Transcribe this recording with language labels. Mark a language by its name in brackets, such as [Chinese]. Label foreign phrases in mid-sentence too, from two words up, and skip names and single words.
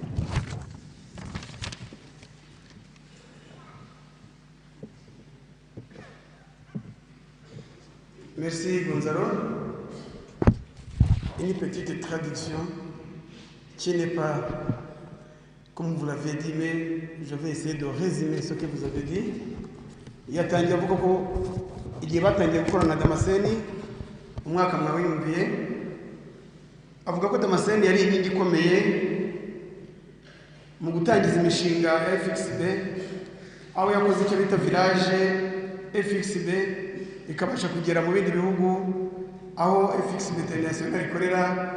[French] Merci Gonzalo. Une petite traduction qui n'est pas, comme vous l'avez dit, mais je vais essayer de résumer ce que vous avez dit. [Kinyarwanda] Yatangiye avuga ko igihe batangiye gukorana na Damascene umwaka mwawiyumviye, avuga ko Damascene yari inkingi ikomeye mu gutangiza imishinga ya FXB, aho yakoze icyo bita village FXB ikabasha kugera mu bindi bihugu aho FXB International ikorera.